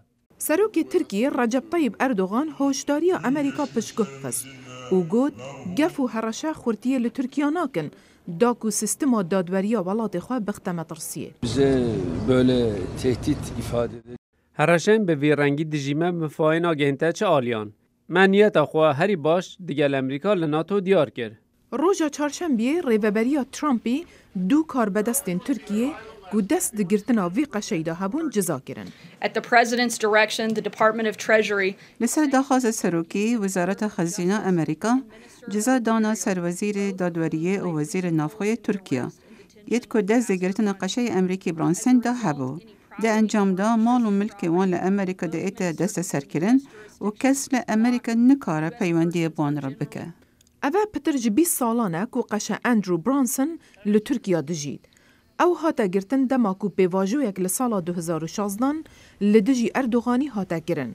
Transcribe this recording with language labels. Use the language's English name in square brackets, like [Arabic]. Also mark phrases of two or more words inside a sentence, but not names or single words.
[Kurdish] سروک ترکیه رجب طیب اردوغان هشداری امریکا پشگه خست و گود گف و هرشه خورتیه لترکیا ناکن داکو سیستم دادوریا ولات خواه بختم ترسیه. [Turkish] bize böyle tehdit ifade [Kurdish] هرشن به ویرنگی دجیمه مفاین گهنته چه آلیان. منیت خواه هری باش دیگل امریکا لناتو دیار کرد. روژا چهارشنبه ریوبریا ترامپی دو کار بدستین ترکیه گو دست دگرتنا وی قشیده هبون جزا کرن. [English] At the President's direction, the Department of Treasury [Kurdish] لسر داخواست سروکی وزارت خزینه امریکا جزا دانا سر وزیر دادوریه و وزیر نافخوی ترکیه ید که دست دگرتنا قشه امریکی برانسن ده هبو. ده انجام دا مال و ملک وان لامریکا ده ایتا دست سر کرن و کس لامریکا نکاره پیوندی بان را بکه. اوه پترج 20 سالانه کو قشه اندرو برانسون لترکیا دجید. او هاتا گرتن دماکو پیواجویک لسالا 2016 لدجی اردوغانی هاتا گرن.